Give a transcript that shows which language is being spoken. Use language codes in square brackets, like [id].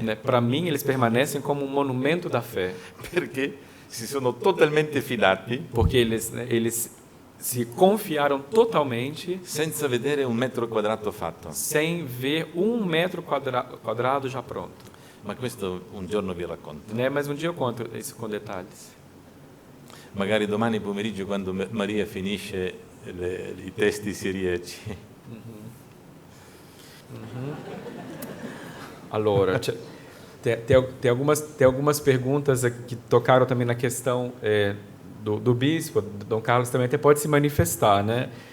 [pt] né, para mim eles permanecem como um monumento da fé, [it] perché si sono totalmente fidati [pt] porque eles se confiaram totalmente [it] senza vedere un metro quadrato fatto. [pt] sem ver 1 metro quadrado já pronto, [it] Ma questo un giorno vi racconto. [pt] né? Mas um dia eu conto isso com detalhes. [it] Magari domani pomeriggio, quando Maria finisce i testi siriaci. [pt] Allora, tem algumas perguntas aqui que tocaram também na questão do bispo, Dom Carlos também até pode se manifestar, né?